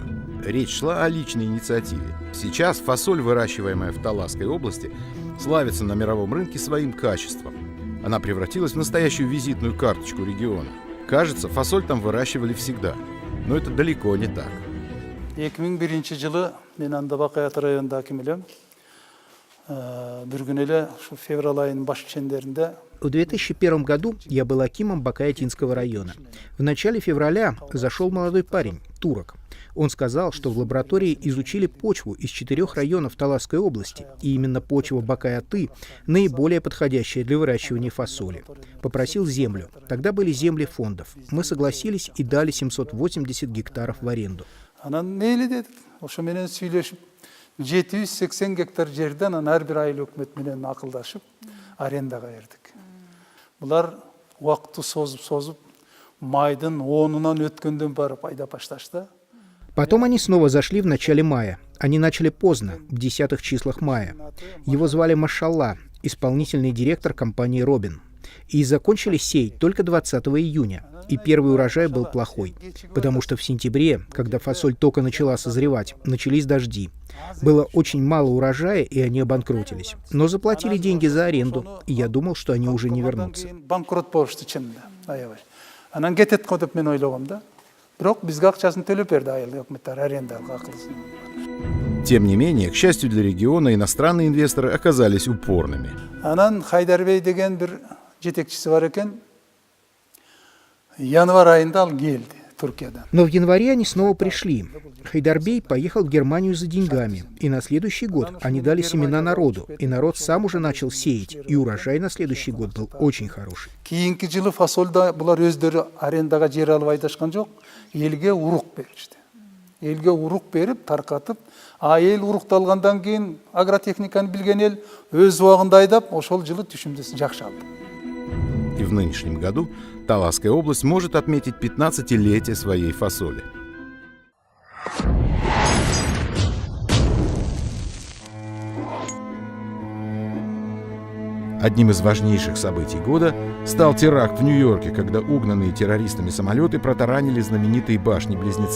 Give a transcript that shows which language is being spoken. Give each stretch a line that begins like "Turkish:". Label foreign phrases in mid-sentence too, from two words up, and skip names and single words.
Russian: Речь шла о личной инициативе. Сейчас фасоль, выращиваемая в Таласской области, славится на мировом рынке своим качеством. Она превратилась в настоящую визитную карточку региона. Кажется, фасоль там выращивали всегда. Но это далеко не так.
Kyrgyz: 2001 жылы мен анда Бакаят районунда аким элем. Бир күнү эле ушу февраль айынын баш чендеринде.
Russian: В 2001 году я был акимом Бакаятинского района. В начале февраля зашел молодой парень, турок. Он сказал, что в лаборатории изучили почву из 4 районов Таласской области, и именно почва Бакаяты наиболее подходящая для выращивания фасоли. Попросил землю. Тогда были земли фондов. Мы согласились и дали 780 гектаров в аренду.
Kyrgyz: 780 гектар жерден ар бир айыл өкмөт менен акылдашып арендага бердик. Булар убакытты созуп майдын 10-унан өткөндөн барып айдап башташты.
Russian: Потом они снова зашли в начале мая. Они начали поздно, в 10-х числах мая. Его звали Машалла, исполнительный директор компании «Робин». И закончили сеять только 20 июня. И первый урожай был плохой, потому что в сентябре, когда фасоль только начала созревать, начались дожди. Было очень мало урожая, и они обанкротились. Но заплатили деньги за аренду, и я думал, что они уже не вернутся. Тем не менее, к счастью для региона, иностранные инвесторы оказались упорными.
Kyrgyz: Жетекчиси бар экен. Январь айында ал келди Туркиядан.
Russian: Но в январе они снова пришли. Хайдарбей поехал в Германию за деньгами, и на следующий год они дали семена народу, и народ сам уже начал сеять, и урожай на следующий год был очень хороший.
Kyrgyz: Кийинки жылы фасолда булар өздөрү арендага жер алып айдашкан жок, элге урук беришти. Элге урук берип, таркатып, эл урукталгандан кийин агротехниканы билген эл өз убагында айдап, ошол жылы түшүмдөсүн жакшы алды.
Russian: И в нынешнем году Таласская область может отметить 15-летие своей фасоли. Одним из важнейших событий года стал теракт в Нью-Йорке, когда угнанные террористами самолеты протаранили знаменитые башни-близнецы.